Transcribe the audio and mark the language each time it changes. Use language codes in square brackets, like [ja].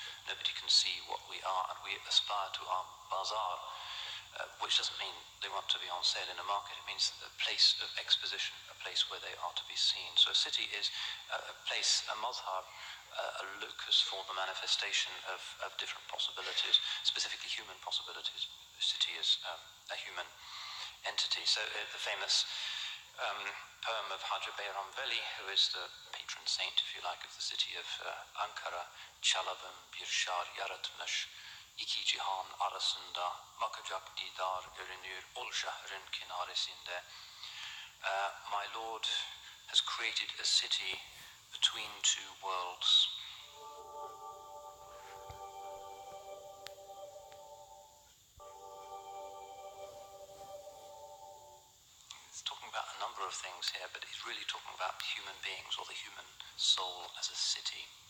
[en] Nobody can see what we are, and we aspire to our bazaar, which doesn't mean they want to be on sale in a market. It means a place of exposition, a place where they are to be seen. So a city is a place, a mazhar, a locus for the manifestation of different possibilities, specifically human possibilities. The city is a human entity. So the famous poem of Hajj Bayram Veli, who is the patron saint, if you like, of the city of Ankara, [tr] Çalabım bir şar yaratmış, iki cihan arasında, bakacak didar görünür, ol şehrin kinaresinde. [en] My Lord has created a city between two worlds. He's talking about a number of things here, but he's really talking about human beings or the human soul as a city.